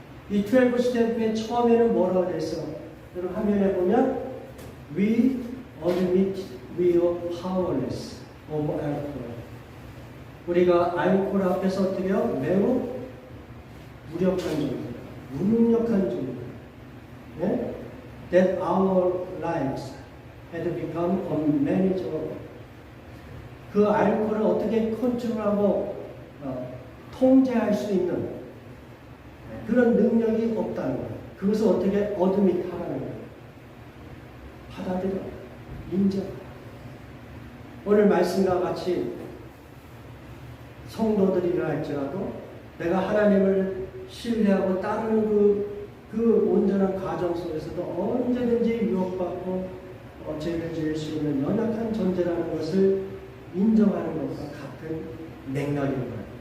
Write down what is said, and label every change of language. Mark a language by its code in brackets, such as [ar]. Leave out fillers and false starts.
[ko] 이 12 스텝의 처음에는 뭐라고 되어 있어? 여러분 화면에 보면 [en] We admit we are powerless over alcohol. [ko] 우리가 알코올 앞에서 어떻게 해요? 매우 무력한 존재, 무능력한 존재. 네? [en] That our lives had become unmanageable. [ko] 그 알코올을 어떻게 컨트롤하고 통제할 수 있는 그런 능력이 없다는 거예요. 그것을 어떻게 어드밋 하라는 거예요. 받아들여, 인정. 오늘 말씀과 같이 성도들이라 할지라도 내가 하나님을 신뢰하고 따르는 그 온전한 가정 속에서도 언제든지 유혹받고 죄를 지을 수 있는 연약한 존재라는 것을 인정하는 것과 같은 맥락인 거예요.